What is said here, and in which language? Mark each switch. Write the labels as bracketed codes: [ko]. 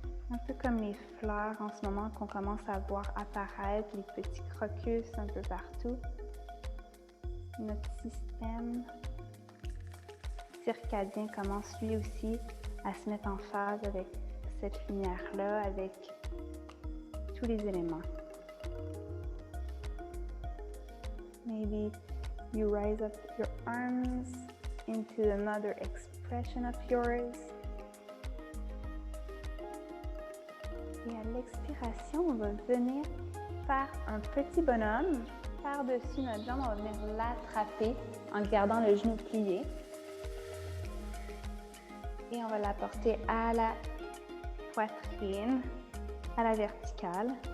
[fr] Un peu comme les fleurs en ce moment qu'on commence à voir apparaître, les petits crocus un peu partout. Notre système circadien commence lui aussi à se mettre en phase avec cette lumière-là, avec tous les éléments. [en] Maybe you rise up your arms into another expression of yours. [fr] Et à l'expiration, on va venir faire un petit bonhomme par-dessus notre jambe. On va venir l'attraper en gardant le genou plié. Et on va la porter à la poitrine. à la verticale.